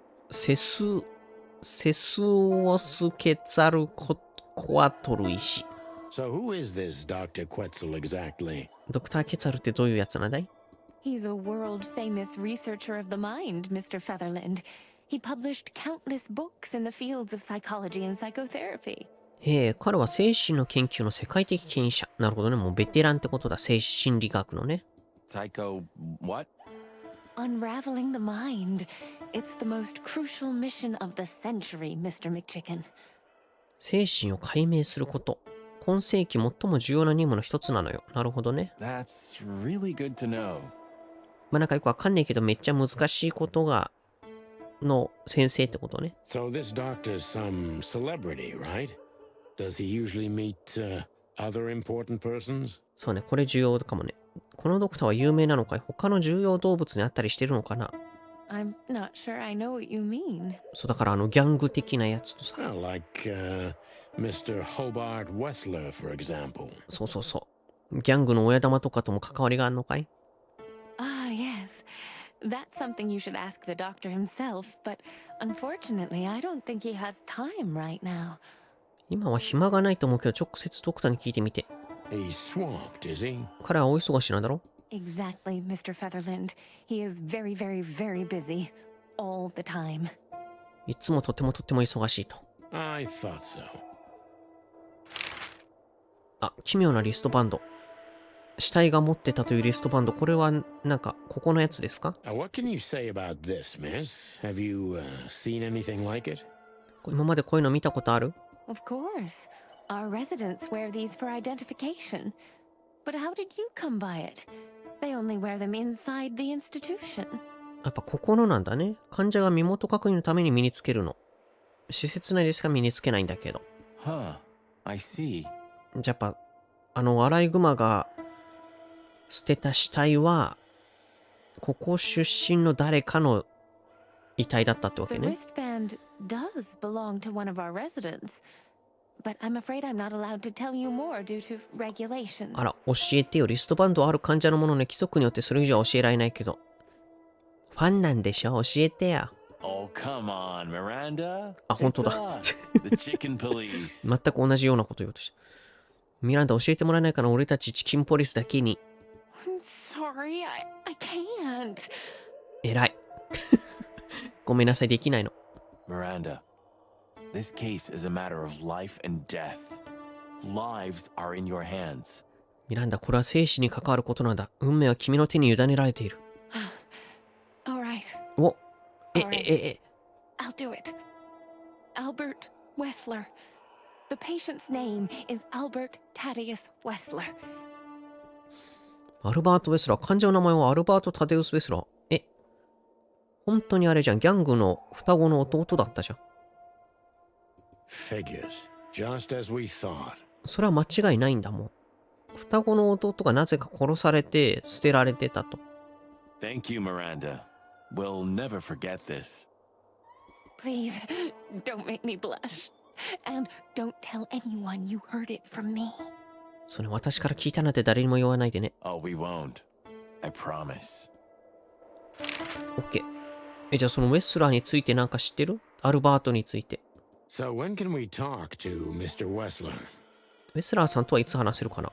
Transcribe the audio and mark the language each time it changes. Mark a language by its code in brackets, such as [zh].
[ja] セスオスケツァルコアトル石。 [en] So who is this Dr. Quetzal exactly? [ja] ドクターケツァルってどういうやつなんだい？ [en] He's a world-famous researcher of the mind, Mr. Featherland. He published countless books in the fields of psychology and psychotherapy. [ja] へえ、彼は精神の研究の世界的権威者。なるほどね。もうベテランってことだ。精神心理学のね。 [en] Psycho what? Unraveling the mind. It's the most crucial mission of the century, Mr. McChicken. [ja] 精神を解明すること。今世紀最も重要な任務の一つなのよ。なるほどね。 [en] That's really good to know. [ja] まあなんかよくわかんないけど、めっちゃ難しいことが、の先生ってことね。 [en] So this doctor's some celebrity, right? Does he usually meet other important persons? [ja] そうね、これ重要かもね。このドクターは有名なのかい？他の重要動物に会ったりしてるのかな？ [en] I'm not sure I know what you mean. [ja] そうだからギャング的なやつとさ。 [en] Well, like Mr. Hobart Wessler, for example. [ja] そうそうそう。ギャングの親玉とかとも関わりがあるのかい？ [en] Ah, yes. That's something you should ask the doctor himself, but unfortunately, I don't think he has time right now. [ja] 今は暇がないと思うけど、直接ドクターに聞いてみて。 [en] He's swamped, is he? [ja] 彼は大忙しなんだろ？ [en] Exactly, Mr. Featherland. He is very, very, very busy. All the time. [ja] いつもとても忙しいと。 [en] I thought so. [ja] あ、奇妙なリストバンド。死体が持ってたというリストバンド。これはなんか、ここのやつですか？ [en] What can you say about this, miss? Have you seen anything like it? [ja] 今までこういうの見たことある？ [en] Of course. Our residents wear these for identification. But how did you come by it? They only wear them inside the institution. [ja] やっぱここのなんだね。患者が身元確認のために身につけるの。施設内でしか身につけないんだけど。 [en] Huh. I see. [ja] じゃあやっぱ、アライグマが捨てた死体は、ここ出身の誰かの遺体だったってわ [en] The [ja] けね。 [en] wristband does belong to one of our residents. But I'm afraid I'm not allowed to tell you more due to regulations. [ja] あら、教えてよ。リストバンドある患者のものね、規則によってそれ以上は教えられないけど。ファンなんでしょ？教えてや。 [en] Oh, come on, Miranda. [ja] あ、本当 [en] It's [ja] だ。 [en] us, the chicken police. [ja] 全く同じようなこと言おうとして。ミランダ教えてもらえないかな？俺たちチキンポリスだけに。 [en] I'm sorry, I can't. [ja] 偉い。ごめんなさい、できないの。 [en] Miranda, this case is a matter of life and death. Lives are in your hands. [ja] ミランダ、これは生死に関わることなんだ。運命は君の手に委ねられている。 [en] All right, [ja] お、 [en] I'll do it. Albert Wessler. The patient's name is Albert Thaddeus Wessler. [ja] アルバート・ウェスラー。患者の名前はアルバート・タデウス・ウェスラー。本当にあれじゃん。ギャングの双子の弟だったじゃん。 [en] Figures. Just as we thought. [ja] それは間違いないんだもん。双子の弟がなぜか殺されて捨てられてたと。 [en] Thank you, Miranda. We'll never forget this. Please, don't make me blush. And don't tell anyone you heard it from me. [ja] それ私から聞いたなんて誰にも言わないでね。 [en] Oh, we won't. I promise. [ja] オッケー。じゃあそのウェスラーについてなんか知ってる？アルバートについて。 [en] So when can we talk to Mr. Wessler? [ja] ウェスラーさんとはいつ話せるかな？